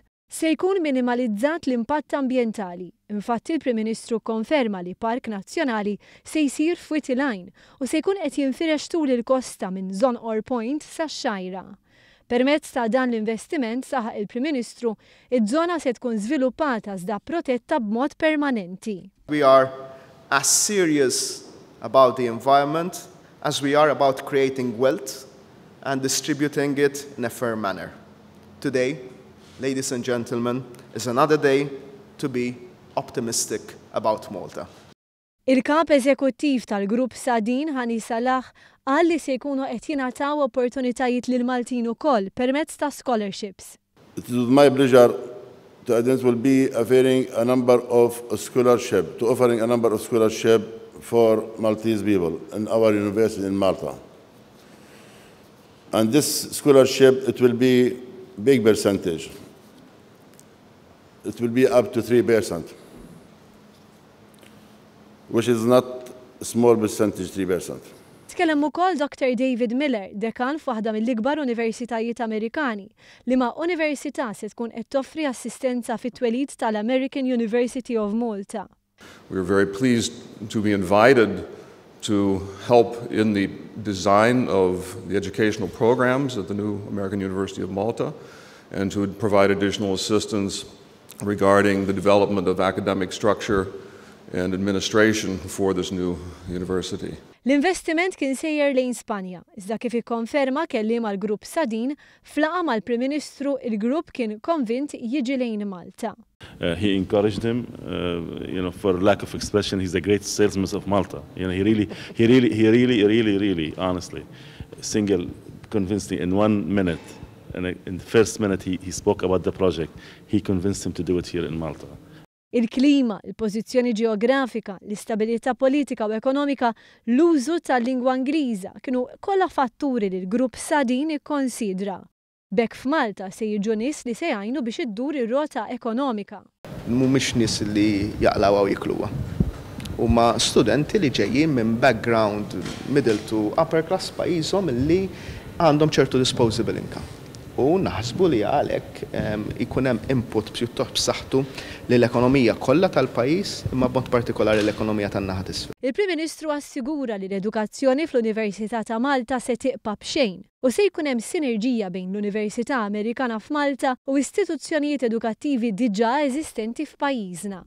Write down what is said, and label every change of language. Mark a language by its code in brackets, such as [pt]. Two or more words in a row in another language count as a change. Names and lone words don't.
[mt] Se jkun minimalizzat l-impatt ambjentali. Infatti il-Prim Ministru konferma li Park Nazzjonali se jsir f'Witilajn u se jkun qed jinfirex tul il-kosta minn Zon Or Point sax-Xajra. Permezz ta' dan l-investiment saħaq il-Prim Ministru, iż-żona se tkun żviluppata iżda protetta b'mod permanenti. [en] We are as serious about the environment as we are about creating wealth and distributing it in a fair manner. Today, ladies and gentlemen, is another day to be optimistic about Malta. [mt] Il-Kap Eżekuttiv tal-Grupp Sadin Hani Salah qal li se jkunu qed jingħataw opportunitajiet lil Maltin ukoll permezz ta' scholarships. [en] It is with my pleasure to announce will be offering a number of scholarship for Maltese people in our university in Malta. And this scholarship, it will be big percentage. It will be up to 3%, which is not a small percentage, 3%. [mt] Tkellem ukoll Dr. David Miller, dekan f'waħda mill-ikbar universitajiet Amerikani, li ma' università se tkun qed toffri assistenza fit-twelid tal-American University of Malta. [en] We are very pleased to be invited to help in the design of the educational programs at the new American University of Malta and to provide additional assistance regarding the development of academic structure and administration for this new university. [mt] L-investiment kien sejjer lejn Spanja, iżda kif ikkonferma kelliem mal-Grupp Sadin flaqa mal-Prim Ministru il-grupp kien konvint jiġi lejn Malta. [en] He encouraged him, for lack of expression, he's the great salesman of Malta. He really, honestly, convinced me in 1 minute. And in the first minute he spoke about the project, he convinced him to do it here in Malta. [mt] Il-klima, il-pożizzjoni ġeografika, l-istabilità politika u ekonomika, l-użu tal-lingwa Ingliża kienu kollha fatturi li l-Grupp Sadin ikkonsidra. Bekk f'Malta se jiġu nies li se jgħinu biex iddur ir-rota ekonomika. Mhumiex nies li jaqlaw u jikluha. Huma studenti li ġejjin minn [en] background middle to upper class [mt] pajjiżhom li għandhom ċertu [en] disposable income. [mt] U naħsbu li għalhekk ikun hemm input pjuttost b'saħħtu lill-ekonomija kollha tal-pajjiż imma b'mod partikolari l-ekonomija tan-naħa t'isfel. Il-Prim Ministru assigura li l-edukazzjoni fl-Università ta' Malta se tibqa' b'xejn u se jkun hemm sinerġija bejn l-Università Amerikana f'Malta u istituzzjonijiet edukattivi diġà eżistenti f'pajjiżna.